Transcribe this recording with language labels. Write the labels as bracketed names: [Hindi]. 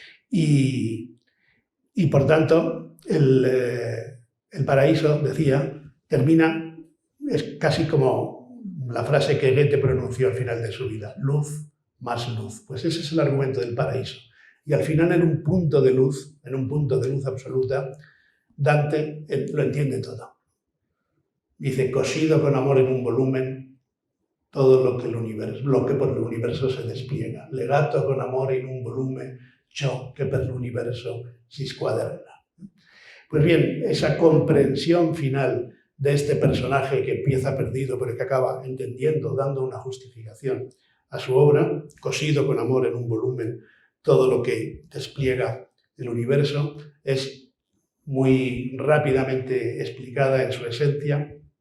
[Spanish] Y por tanto, el paraíso, decía, termina, es casi como la frase que Goethe pronunció al final de su vida, luz más luz. Pues ese es el argumento del paraíso. Y al final, en un punto de luz absoluta, Dante lo entiende todo. Dice, cosido con amor en un volumen, todo lo que por el universo se despliega. [Italian] Legato con amor in un volumen, ciò che per l'universo si squaderna. [Spanish] Pues bien, esa comprensión final de este personaje que empieza perdido, pero que acaba entendiendo, dando una justificación a su obra, cosido con amor en un volumen, todo lo que despliega el universo, es muy rápidamente explicada en su esencia.